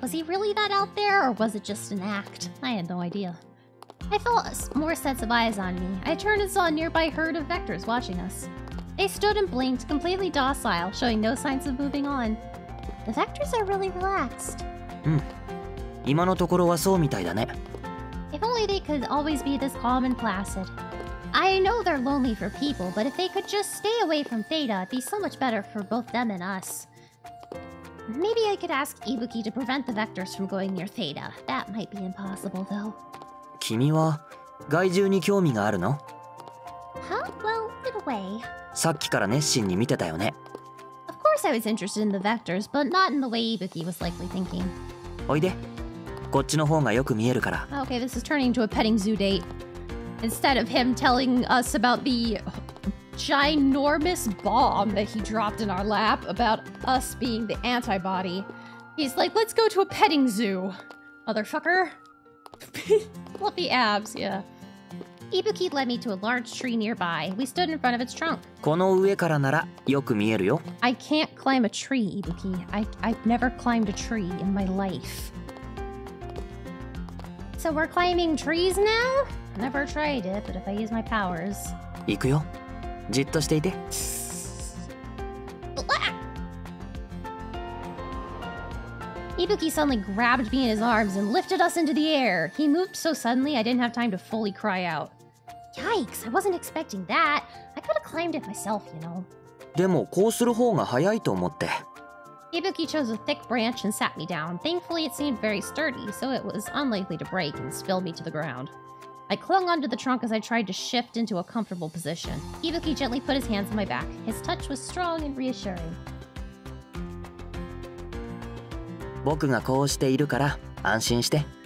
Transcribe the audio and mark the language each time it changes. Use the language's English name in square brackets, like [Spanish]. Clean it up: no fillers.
[English] Was he really that out there, or was it just an act? I had no idea. I felt more sets of eyes on me. I turned and saw a nearby herd of vectors watching us. They stood and blinked, completely docile, showing no signs of moving on. The Vectors are really relaxed. [Japanese] 今のところはそうみたいだね。 [English] If only they could always be this calm and placid. I know they're lonely for people, but if they could just stay away from Theta, it'd be so much better for both them and us. Maybe I could ask Ibuki to prevent the Vectors from going near Theta. That might be impossible, though. [Japanese] 君は害獣に興味があるの？ [English] Huh? Well, in a way. [Japanese] さっきから熱心に見てたよね。 [English] Of course I was interested in the Vectors, but not in the way Ibuki was likely thinking. [Japanese] おいで。こっちの方がよく見えるから。 [English] Okay, this is turning into a petting zoo date. Instead of him telling us about the ginormous bomb that he dropped in our lap about us being the antibody, he's like, let's go to a petting zoo, motherfucker. Fluffy abs, yeah. Ibuki led me to a large tree nearby. We stood in front of its trunk. [Japanese] この上からならよく見えるよ。 [English] I can't climb a tree, Ibuki. I've never climbed a tree in my life. So we're climbing trees now? Never tried it, but if I use my powers... [Japanese] 行くよ。じっとしていて。 [English] Ibuki suddenly grabbed me in his arms and lifted us into the air. He moved so suddenly I didn't have time to fully cry out. Yikes, I wasn't expecting that. I could have climbed it myself, you know. [Japanese] でもこうする方が早いと思って。 [English] Ibuki chose a thick branch and sat me down. Thankfully, it seemed very sturdy, so it was unlikely to break and spill me to the ground. I clung onto the trunk as I tried to shift into a comfortable position. Ibuki gently put his hands on my back. His touch was strong and reassuring. [Japanese] 僕がこうしているから安心して。